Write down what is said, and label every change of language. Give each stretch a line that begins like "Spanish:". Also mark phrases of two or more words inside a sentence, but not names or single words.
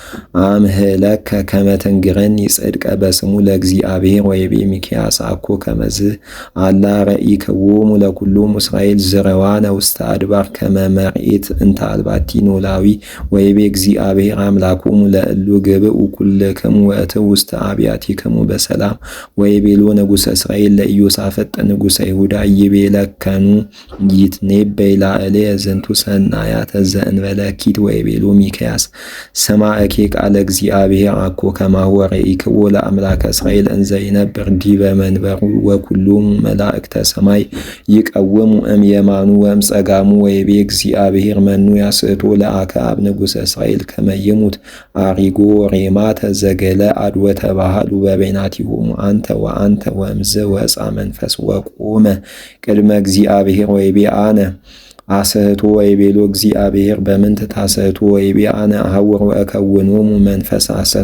Geez: አምህለከ ከመ ትንግረኒ ጽድቀ በስሙ ለእግዚአብሔር ወይቤ ሚክያስ አኮ ከመዝ አላ ረኢክዎሙ ለኵሎሙ እስራኤል ዝረዋነ ውስተ አድባር ከመ መርኤት እንተ አልባቲ ኖላዊ ወይቤ እግዚአብሔር አምላኮሙ ለእሉ ግብኡ ኩልክሙ ወእትዉ ውስተ አብያቲክሙ በሰላም ወይቤሎ ንጉሠ እስራኤል ለኢዮሳፍጥ ንጉሠ ይሁዳ ይቤለከኑ ይትኔበይ ላዕሌየ ዝንቱ ሰናያተ ዘእንበለ እኪት ወይቤሎ ሚክያስ ሰማዕኬ ቃለ እግዚአብሔር አኮ ከማሁ ረኢክዎ ለአምላከ እስራኤል እንዘ ይነብር ዲበ መንበሩ ወኵሎሙ መላእክተ ሰማይ ይቀውሙ እምየማኑ ወእምጸጋሙ ወይቤ እግዚአብሔር መኑ ያስእቶ ለአክዓብ ንጉሠ እስራኤል ከመ ይሙት አሪጎ ሬማተ ዘገለዓድ ወተባሃሉ በበይናቲሆሙ አንተ ወአንተ ወእምዝ ወፃ መንፈስ ወቆመ ቅድመ እግዚአብሔር ወይቤ አነ አስህቶ ወይቤሎ እግዚአብሔር በምንት ታስህቶ ወይቤ አነ አሐውር ወእከውኖሙ መንፈስ ሐሰት